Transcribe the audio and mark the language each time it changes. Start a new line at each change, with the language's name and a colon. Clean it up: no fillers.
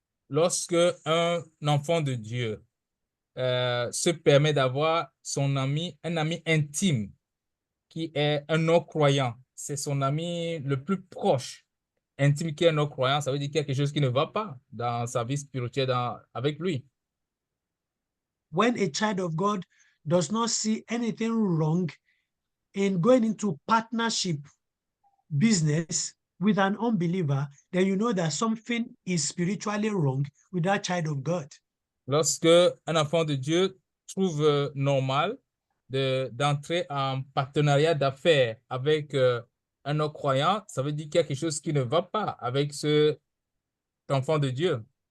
French: Lorsque un enfant de Dieu se permet d'avoir un ami intime qui est un non-croyant, c'est son ami le plus proche, intime qui est un non-croyant, ça veut dire qu'il y a quelque chose qui ne va pas dans sa vie spirituelle avec lui.
English: When a child of God does not see anything wrong in going into partnership business with an unbeliever, then you know that something is spiritually wrong with that child of God.
French: Lorsque un enfant de Dieu trouve normal d'entrer en partenariat d'affaires avec un non-croyant, ça veut dire qu'il y a quelque chose qui ne va pas avec cet enfant de Dieu.